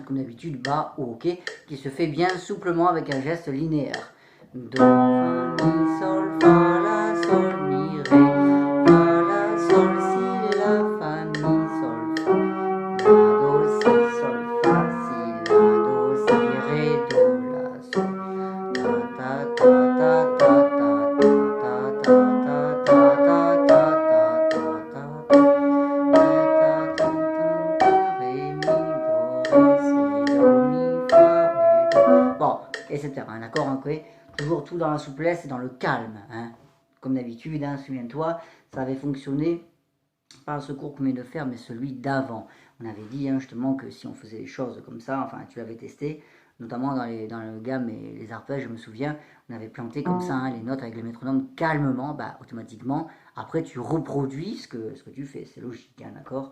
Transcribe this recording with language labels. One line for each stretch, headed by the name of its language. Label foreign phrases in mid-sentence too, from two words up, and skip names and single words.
French: d'habitude bas ou ok, qui se fait bien souplement avec un geste linéaire. Do, fa, mi, sol, fa, la, sol, mi, ré, fa, la, sol, si, la, fa, mi, sol, fa, la, do, si, sol, fa, si, la, do, si, ré, do, la, sol, ta, ta, ta, ta, ta, ta, ta, ta, ta, ta, ta, ta, ta, ta, ta, ta, ré, mi, do, ré, si, do, mi, fa, ré, do. Bon, etc. D'accord, ok. Toujours tout dans la souplesse et dans le calme. Hein. Comme d'habitude, hein, souviens-toi, ça avait fonctionné, pas ce cours qu'on vient de faire, mais celui d'avant. On avait dit hein, justement que si on faisait les choses comme ça, enfin tu l'avais testé, notamment dans le gamme et les arpèges, je me souviens, on avait planté comme ça hein, les notes avec le métronome calmement, bah, automatiquement, après tu reproduis ce que tu fais, c'est logique, hein, d'accord.